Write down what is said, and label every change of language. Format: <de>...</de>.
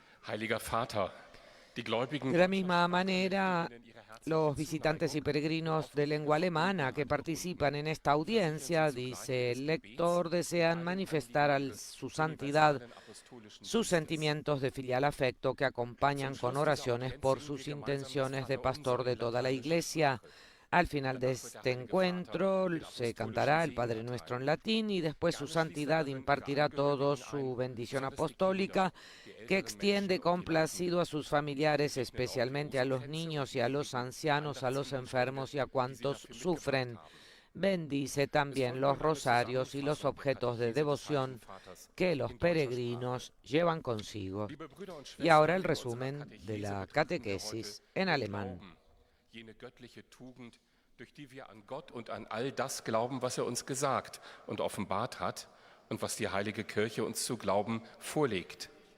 <de>Heiliger Vater, die Gläubigen</de> <es>De la misma manera, los visitantes y peregrinos de lengua alemana que participan en esta audiencia, dice el lector, desean manifestar a su santidad sus sentimientos de filial afecto que acompañan con oraciones por sus intenciones de pastor de toda la Iglesia. Al final de este encuentro se cantará el Padre Nuestro en latín y después su santidad impartirá a todos su bendición apostólica que extiende complacido a sus familiares, especialmente a los niños y a los ancianos, a los enfermos y a cuantos sufren. Bendice también los rosarios y los objetos de devoción que los peregrinos llevan consigo. Y ahora el resumen de la catequesis en alemán.</es> <de>Jene göttliche Tugend, durch die wir an Gott und an all das glauben, was uns gesagt und offenbart hat und was die Heilige Kirche uns zu glauben vorlegt.</de>